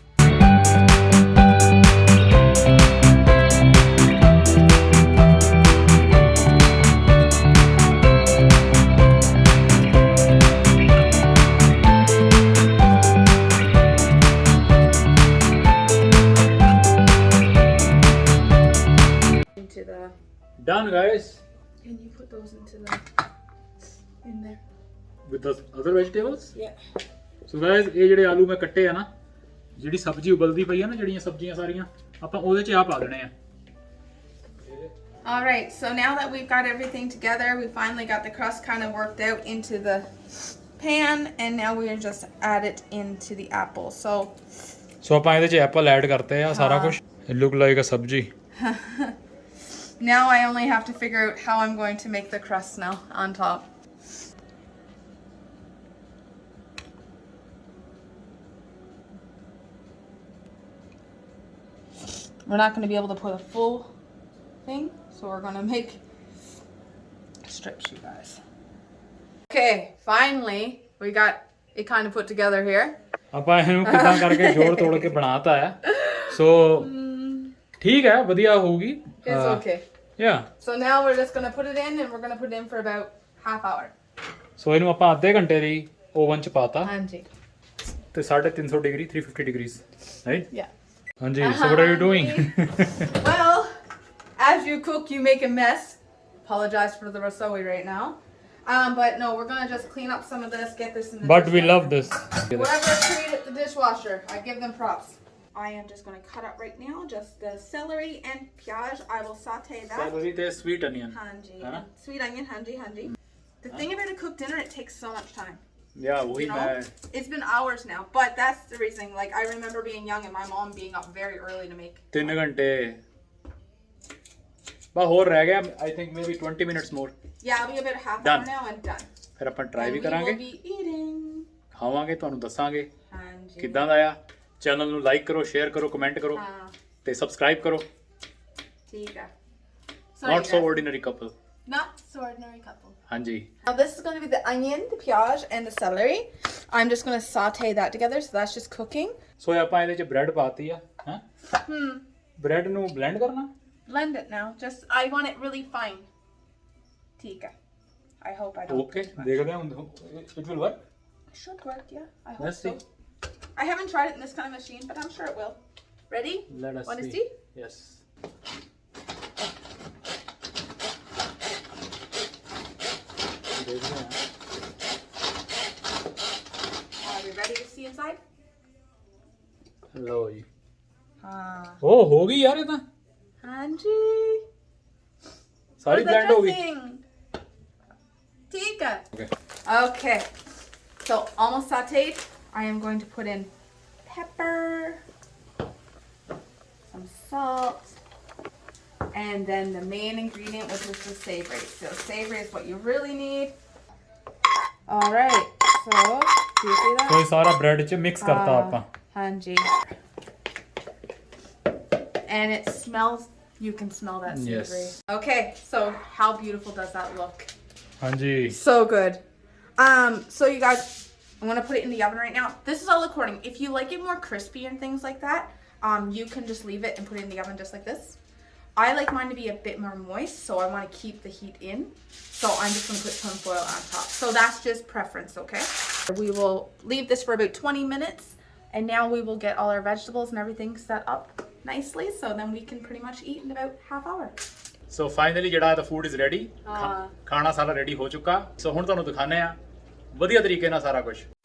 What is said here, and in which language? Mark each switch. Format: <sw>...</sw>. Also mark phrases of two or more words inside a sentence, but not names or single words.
<en>Into the. Done guys. Can you put those in there? With the other vegetables? Yeah. So guys,</en> <pa>ਇਹ ਜਿਹੜੇ ਆਲੂ ਮੈਂ ਕੱਟੇ ਆ ਨਾ, ਜਿਹੜੀ ਸਬਜ਼ੀ ਉਬਲਦੀ ਪਈ ਆ ਨਾ, ਜਿਹੜੀਆਂ ਸਬਜ਼ੀਆਂ ਸਾਰੀਆਂ ਆਪਾਂ ਉਹਦੇ 'ਚ ਆ ਪਾ ਦੇਣੇ ਆ।</pa> <en>All right, so now that we've got everything together, we finally got the crust kind of worked out into the pan, and now we are just add it into the apple. So</en> <pa>ਆਪਾਂ ਇਹਦੇ 'ਚ ਐਪਲ ਐਡ ਕਰਤੇ ਆ ਸਾਰਾ ਕੁਝ।</pa> <en>It look like a</en> <pa>ਸਬਜ਼ੀ।</pa> <en>now I only have to figure out how I'm going to make the crust now on top. We're not going to be able to put a full thing, so we're going to make strips, you guys. Okay, finally we got it kind of put together here.</en> <pa>ਆਪਾਂ ਇਹਨੂੰ ਕਿਦਾਂ ਕਰਕੇ ਜੋੜ ਤੋੜ ਕੇ ਬਣਾਤਾ ਹੈ। ਸੋ ਠੀਕ ਹੈ, ਵਧੀਆ ਹੋਊਗੀ।</pa> <en>It's okay. Yeah. So now we're just going to put it in, and we're going to put it in for about half hour.</en> <pa>ਸੋ ਇਹਨੂੰ ਆਪਾਂ ਅੱਧੇ ਘੰਟੇ ਲਈ ਓਵਨ 'ਚ ਪਾਤਾ Anji.</pa> <en>ਤੇ 350 degree 350 degrees right. Yeah. ਹਾਂਜੀ। So what are you doing? Well, as you cook, you make a mess. Apologize for the rasoe right now. But no, we're going to just clean up some of this, get this in the But we dishwasher. love this. Whoever created the dishwasher, I give them props. I am just going to cut up right now just the celery and pyaj. I will saute that. Celery ਤੇ sweet onion.</en> <pa>Hanji.</pa> <hi>है ना?</hi> <en>Sweet onion,</en> <pa>ਹਾਂਜੀ, ਹਾਂਜੀ.</pa> <en>The thing about a cooked dinner, it takes so much time. Yeah, वही You know?</en> <hi>मैं</hi> <en>It's been hours now, but that's the reason. Like, I remember being young and my mom being up very early to make.</en> <pa>3 ਘੰਟੇ ਬਾ ਹੋਰ ਰਹਿ ਗਿਆ।</pa> <en>I think maybe 20 minutes more। Yeah, it'll be about half Done. hour now and done.</en> <pa>ਫਿਰ ਆਪਾਂ ਟਰਾਈ</pa> <en>And</en> <pa>ਵੀ</pa> <en>we</en> <pa>ਕਰਾਂਗੇ,</pa> <en>will be eating.</en> <pa>ਖਾਵਾਂਗੇ, ਤੁਹਾਨੂੰ ਦੱਸਾਂਗੇ Hanji. ਕਿੱਦਾਂ ਦਾ ਆ। ਚੈਨਲ ਨੂੰ ਲਾਈਕ ਕਰੋ, ਸ਼ੇਅਰ ਕਰੋ, ਕਮੈਂਟ ਕਰੋ ਤੇ ਸਬਸਕ੍ਰਾਈਬ ਕਰੋ। Tiga.</pa> <en>Not so ordinary couple। Not so ordinary couple.</en> <pa>ਹਾਂਜੀ।</pa> <en>Now this is going to be the onion, the pyaj, and the celery. I'm just going to saute that together, so that's just cooking.</en> <pa>ਸੋ ਆਪਾਂ ਇਹਦੇ 'ਚ ਬ੍ਰੈਡ ਪਾਤੀ ਆ। ਹਾਂ ਬ੍ਰੈਡ ਨੂੰ ਬਲੈਂਡ ਕਰਨਾ।</pa> <en>Blend it now. Just I want it really fine. Tiga. I hope I don't.</en> <pa>ਓਕੇ ਦੇਖਦੇ ਹਾਂ ਹੁਣ</pa> <en>it will work। It should work, yeah. I hope Let's so. see। I haven't tried it in this kind of machine, but I'm sure it will. Ready? Let us Want to see। see?</en> <pa>Yes। ਦੇਖਦੇ ਹਾਂ।</pa> <en>Are we ready to see inside?</en> <pa>ਲਓ ਜੀ। Ah. ਉਹ ਹੋ ਗਈ ਯਾਰ ਇਹ ਤਾਂ Hanji. ਸਾਰੀ ਬਲੈਂਡ ਹੋ ਗਈ। Tika.</pa> <en>Okay। Okay. So almost sauteed. I am going to put in pepper, some salt, and then the main ingredient, which is the savory. So savory is what you really need. All right. So do you see that?</en> <pa>ਕੋਈ ਸਾਰਾ ਬ੍ਰੈਡ 'ਚ ਮਿਕਸ ਕਰਤਾ ਆਪਾਂ। Hanji.</pa> <en>And it smells. You can smell that savory. Yes. Okay. So how beautiful does that look?</en> <pa>ਹਾਂਜੀ।</pa> <en>So good. So you guys, I'm gonna put it in the oven right now. This is all according. If you like it more crispy and things like that, you can just leave it and put it in the oven just like this. I like mine to be a bit more moist, so I want to keep the heat in. So I'm just gonna put tin foil on top. So that's just preference, okay? We will leave this for about 20 minutes, and now we will get all our vegetables and everything set up nicely. So then we can pretty much eat in about half hour.</en> <pa>ਸੋ ਫਾਈਨਲੀ ਜਿਹੜਾ ਦਾ</pa> <en>food is ready.</en> <pa>ਖਾਣਾ ਸਾਰਾ ਰੈਡੀ ਹੋ ਚੁੱਕਾ। ਸੋ ਹੁਣ ਤੁਹਾਨੂੰ ਦਿਖਾਣੇ ਆ ਵਧੀਆ ਤਰੀਕੇ ਨਾਲ ਸਾਰਾ ਕੁਝ।</pa>